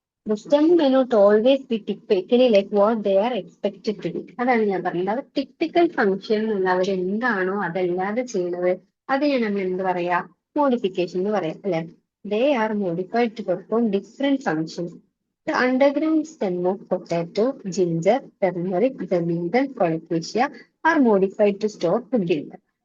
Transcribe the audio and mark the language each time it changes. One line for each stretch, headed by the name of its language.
English: The stem may not always be typically like what they are expected to be.
Malayalam: അതാണ് ഞാൻ പറഞ്ഞത്. അവർ typical function അവർ എന്താണോ അതല്ലാതെ ചെയ്യുന്നത് അതിനെ നമ്മൾ എന്ത് പറയാ, മോഡിഫിക്കേഷൻ എന്ന് പറയാം അല്ലെ.
English: They are modified to perform different functions. The underground stem of potato, ginger, turmeric, zamindal, colocasia are modified to store food in them.